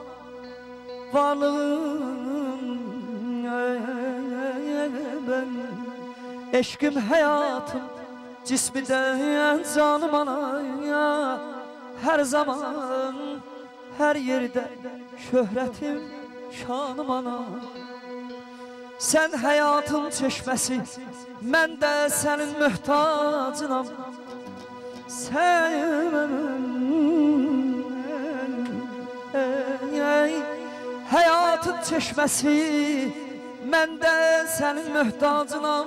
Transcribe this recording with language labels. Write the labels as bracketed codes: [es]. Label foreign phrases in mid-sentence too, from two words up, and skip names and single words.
[tr] Varlığım, ben, eşkim, hayatım, cismi de canım ana. Her zaman, her yerde şöhretim, şanım ana. Sen hayatın çeşmesi, [az] mən də sənin mühtacınam. [tr] Sen hayatın çeşmesi, [az] mən də sənin mühtacınam.